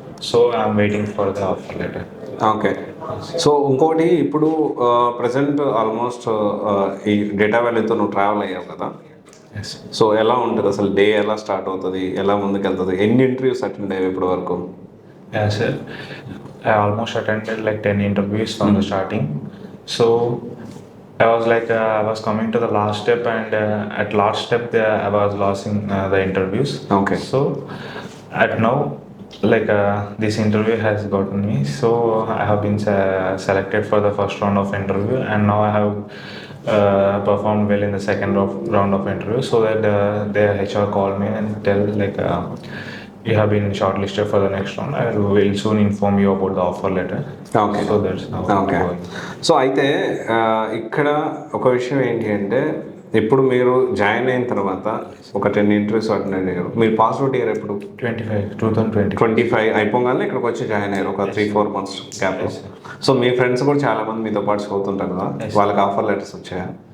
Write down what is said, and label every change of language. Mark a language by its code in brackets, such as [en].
[en] So I'm waiting for the offer letter. Okay. [te] So ఇంకోటి, ఇప్పుడు present almost ఈ data వ్యాలీతో నువ్వు ట్రావెల్ అయ్యావు కదా. సో ఎలా ఉంటుంది అసలు? డే ఎలా స్టార్ట్ అవుతుంది, ఎలా ముందుకు వెళ్తుంది? ఎన్ని ఇంటర్వ్యూస్ అటెండ్ అయ్యావు ఇప్పటి వరకు? [en] Yeah, sir. I almost attended like 10 interviews from the starting. So I was like, I was coming to the last step, and at last step I was losing the interviews. Okay. So at now, like this interview has gotten me. So I have been selected for the first round of interview, and now I have performed well in the second round of interview. So that the HR called me and tell like, you have been shortlisted for the next round. I will soon inform you about the offer letter. Okay. So that's how okay. it's going. [te] So అయితే ఇక్కడ ఒక విషయం ఏంటి అంటే, ఇప్పుడు మీరు join అయిన తర్వాత ఒక 10 ఇంటర్వ్యూస్ అటెండ్ అయ్యారు. మీరు పాస్ అవుట్ అయ్యారు ఎప్పుడు? 2020. 25 అయిపోగానే ఇక్కడికి వచ్చి జాయిన్ అయ్యారు, ఒక 3-4 months గ్యాప్. సో మీ ఫ్రెండ్స్ కూడా చాలా మంది మీతో పాటు చదువుతుంటారు కదా, వాళ్ళకి ఆఫర్ లెటర్స్ వచ్చాయా?